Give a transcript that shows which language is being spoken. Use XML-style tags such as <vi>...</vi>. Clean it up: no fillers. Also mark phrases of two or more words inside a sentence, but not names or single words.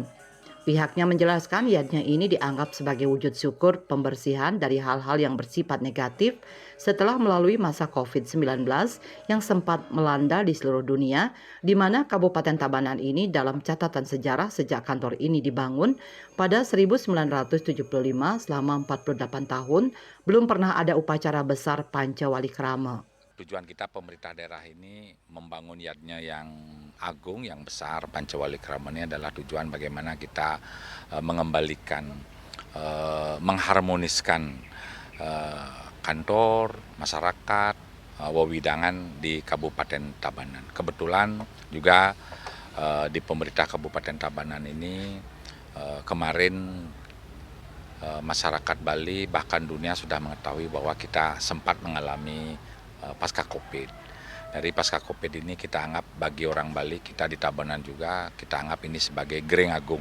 <id>Pihaknya menjelaskan yatnya ini dianggap sebagai wujud syukur pembersihan dari hal-hal yang bersifat negatif setelah melalui masa COVID-19 yang sempat melanda di seluruh dunia, di mana Kabupaten Tabanan ini dalam catatan sejarah sejak kantor ini dibangun pada 1975 selama 48 tahun belum pernah ada upacara besar Panca Wali Krama. Tujuan kita pemerintah daerah ini membangun yatnya yang agung, yang besar, Pancawali Krama ini adalah tujuan bagaimana kita mengembalikan, mengharmoniskan kantor, masyarakat, wewidangan di Kabupaten Tabanan. Kebetulan juga di pemerintah Kabupaten Tabanan ini kemarin masyarakat Bali bahkan dunia sudah mengetahui bahwa kita sempat mengalami pasca Covid. Dari pasca Covid ini kita anggap bagi orang Bali, kita di Tabanan juga, kita anggap ini sebagai Greng Agung.</id>